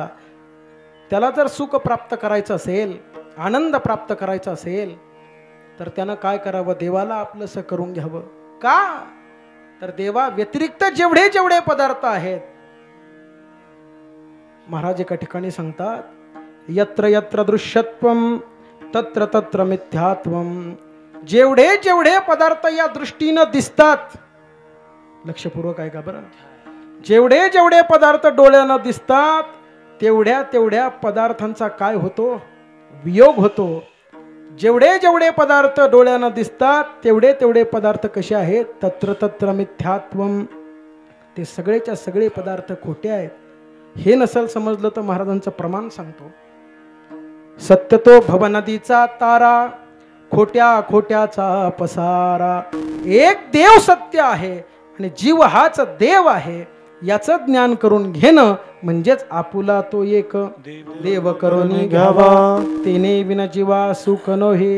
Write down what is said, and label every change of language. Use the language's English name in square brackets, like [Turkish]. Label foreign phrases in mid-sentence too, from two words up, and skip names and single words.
[Marathi] त्याला जर सुख प्राप्त करायचं असेल, आनंद प्राप्त करायचा असेल, तर त्यानं काय करावं? देवाला आपलंसं करून घ्यावं. का? तर देवा व्यतिरिक्त जेवढे जेवढे पदार्थ आहेत, महाराज एका ठिकाणी सांगतात [Sanskrit] यत्र यत्र दृश्यत्वम तत्र तत्र मिथ्यात्वम. [Marathi] जेवढे जेवढे पदार्थ या दृष्टीनं दिसतात, लक्षपूर्वक आहे का बरं? जेवढे जेवढे पदार्थ डोळ्यानं दिसतात तेवढ्या तेवढ्या पदार्थांचा काय होतो? वियोग होतो. जेवढे जेवढे पदार्थ डोळ्यानं दिसतात तेवढे तेवढे पदार्थ कसे आहेत? [Sanskrit] तत्र तत्र मिथ्यात्वम. [Marathi] ते सगळेच्या सगळे पदार्थ खोटे आहेत. हे नसेल समजलं तर महाराजांचं प्रमाण सांगतो. सत्य तो भवनदीचा तारा, खोट्या खोट्याचा पसारा. एक देव सत्य आहे आणि जीव हाच देव आहे, याचं ज्ञान करून घेणं म्हणजेच आपुला तो एक देव करून घ्यावा तेने विना जीवा सुख नव्हे.